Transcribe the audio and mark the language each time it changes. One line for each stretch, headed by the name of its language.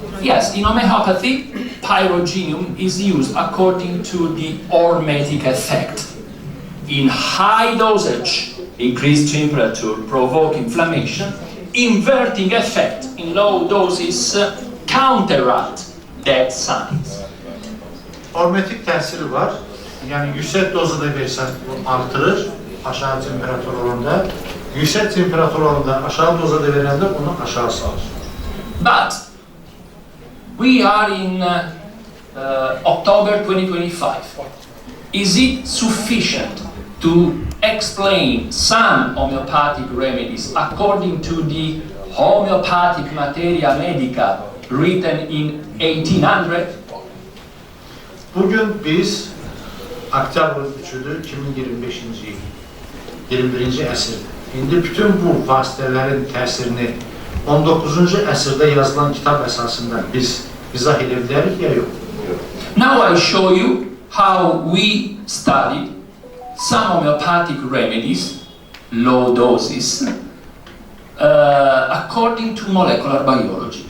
English: Yes, in homeopathy, pyrogenium is used according to the hormetic effect. In high dosage, increased temperature provoke inflammation. Inverting effect in low doses counteract that signs.
Azerbaijani: Hormetik təsiri var. Yəni yüksək dozada versən artırır aşağı temperatur oranında. Yüksək temperatur oranında aşağı dozada verəndə onu aşağı salır.
English: But we are in October 2025. Is it sufficient to explain some homeopathic remedies according to the homeopathic materia medica written in 1800?
Azerbaijani: Bugün biz Oktyabr 3'üdür 2025-ci il, 21-ci əsrdir. İndi bütün bu vasitələrin təsirini 19-cu əsrdə yazılan kitab əsasında biz izah edə bilərik ya yox?
English: Now I show you how we studied some homeopathic remedies, low doses, according to molecular biology.